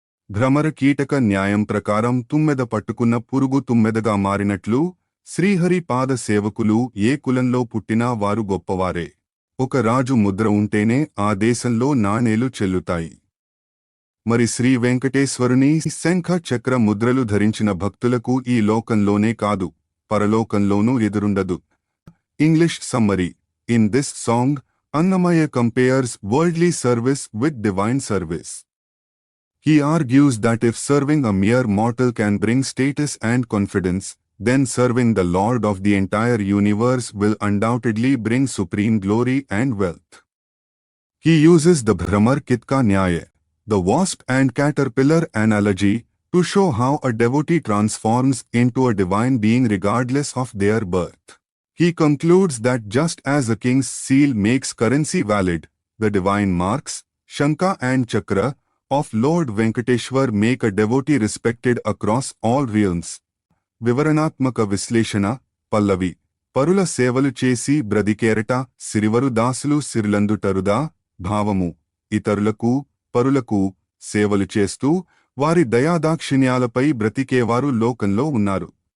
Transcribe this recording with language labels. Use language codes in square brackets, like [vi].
[te] భ్రమర కీటక న్యాయం ప్రకారం తుమ్మెద పట్టుకున్న పురుగు తుమ్మెదగా మారినట్లు శ్రీహరి పాద సేవకులు ఏ కులంలో పుట్టినా వారు గొప్పవారే. ఒక రాజు ముద్ర ఉంటేనే ఆ దేశంలో నాణేలు చెల్లుతాయి. మరి శ్రీ వెంకటేశ్వరుని శంఖ చక్ర ముద్రలు ధరించిన భక్తులకు ఈ లోకంలోనే కాదు, పరలోకంలోనూ ఎదురుండదు. [en] English summary: in this song, Annamaya compares worldly service with divine service. He argues that if serving a mere mortal can bring status and confidence, then serving the Lord of the entire universe will undoubtedly bring supreme glory and wealth. He uses the Bhramar Kitka Nyaya, the wasp and caterpillar analogy, to show how a devotee transforms into a divine being regardless of their birth. He concludes that just as a king's seal makes currency valid, the divine marks, Shankha and Chakra, of Lord Venkateshwar make a devotee respected across all realms. [te] వివరణాత్మక విశ్లేషణ. పల్లవి: పరుల సేవలు చేసి బ్రతికేరట, సిరివరు దాసులు సిరిలందుటరుదా. భావము: ఇతరులకు, పరులకు సేవలు చేస్తూ వారి దయాదాక్షిణ్యాలపై బ్రతికేవారు లోకంలో ఉన్నారు.